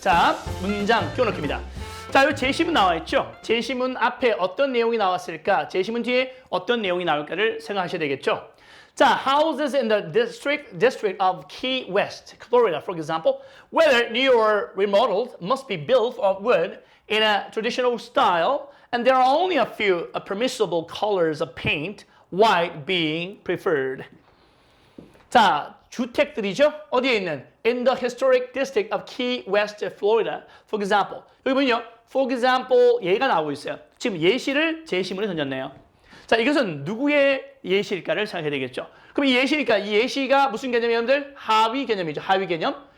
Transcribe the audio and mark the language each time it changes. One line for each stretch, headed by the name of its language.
Korean: 자, 문장 띄워넣기입니다. 자, 여기 제시문 나와 있죠? 제시문 앞에 어떤 내용이 나왔을까? 제시문 뒤에 어떤 내용이 나올까를 생각하셔야 되겠죠? 자,
English: houses in the district of Key West, Florida, for example, whether new or remodeled, must be built of wood in a traditional style, and there are only a few permissible colors of paint, white being preferred.
Korean: 자, 주택들이죠? 어디에 있는?
English: In the historic district of Key West, Florida, for example.
Korean: 여기 보면요,
English: for example,
Korean: 얘가 나오고 있어요. 지금 예시를 제시문에 던졌네요. 자, 이것은 누구의 예시일까를 생각해야 되겠죠. 그럼 이 예시니까 이 예시가 무슨 개념이에요, 여러분들? 하위 개념이죠. 하위 개념.